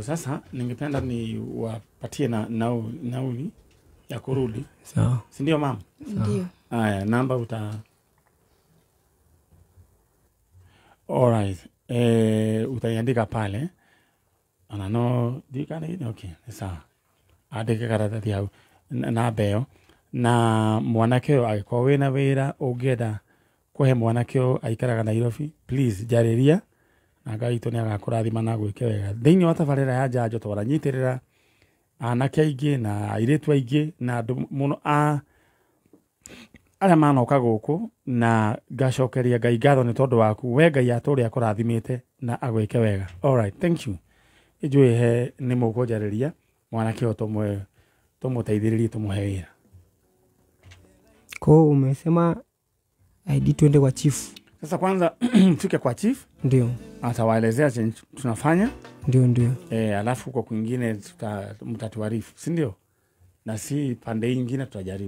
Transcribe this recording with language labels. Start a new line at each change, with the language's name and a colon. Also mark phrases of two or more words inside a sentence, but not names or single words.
Swahili: Sasa ningependa ni wapatie na nauli ya kurudi. Sawa. Si ndio mama? Ndio. Haya, namba alright. Utaiandika pale. Anano dikani okay, sawa.
Kikuyu: Andike karatasi yao na beo na mwanake agĩkorwo wĩna wĩra ũngĩenda kũhe mwanake aikaraga Nairobi, please jarĩria na Ngai witũ nĩ agakũrathima na gwĩke wega. Thĩinĩ wa tabarĩra ya njanjo twaranyitĩrĩra anake aingĩ na airĩtu aingĩ na andũ mũno arĩa manoka gũkũ, na ngacokeria Ngai ngatho nĩ tondũ waku. We Ngai atũũre akũrathimĩte na agwĩke wega.
English: Alright, thank you.
Kikuyu: Ijue he nĩ mũkũnjarĩria mwanake ũyũ tũmũteithĩrĩrie tũmũhe wĩra.
Swahili: Kwa umesema ID twende kwa chief. Sasa kwanza mfike kwa chief. Ndio. Atawaelezea chenye tunafanya. Ndio. Alafu kwa kwingine mtatuarifu, si ndio? Na si pande nyingine tutajaribu.